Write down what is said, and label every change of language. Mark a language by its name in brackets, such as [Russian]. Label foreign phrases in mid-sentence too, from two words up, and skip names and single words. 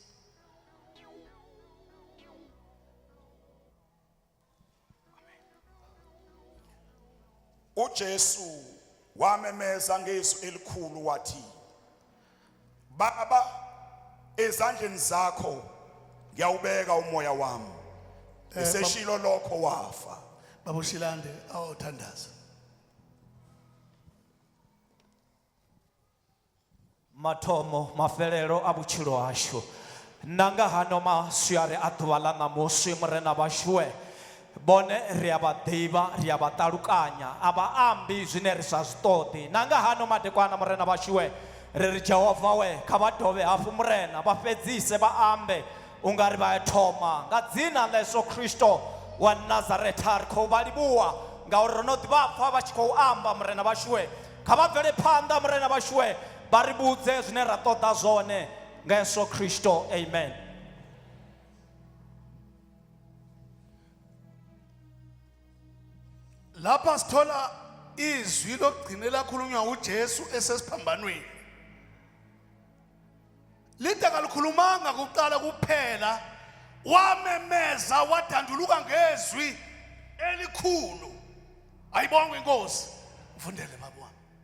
[Zulu] uJesu wamemeza ngezwi elikhulu wathi Baba ezandleni zakho ngiyawubeka umoya wami eseshilo lokho wafa babushilande awuthandaza [Venda] mathomo mafelelo a botshelo ashu nanga hano masiare a ḓuvha ḽa ṋamusi murena vhashuwe bone ri a vha ḓivha ri a vha ṱalukanya a vha ambi zwine ri sa zwi ṱoḓi nanga hano madekwana murena vhashuwe ri Jehova we kha vha dovhe hafhu murena vha fhedzise vha ambe ungari vha thoma nga dzina ḽa Yesu Kristo wa Nazaretha ri khou vha livhuwa ngauri ro no ḓivha pfha vha tshi khou amba murena vhashuwe kha vha bvele phanḓa murena vhashuwe vha ri vhudze zwine ra ṱoḓa zwone nga Yesu Kristo amen. [Zulu] lapha sithola izwi lokugcinela khulunywa uJesu esesiphambanweni lithi akalikhulumanga kuqala kuphela wamemeza wadanduluka ngezwi elikhulu ayibonge inkosi mfundele baba wami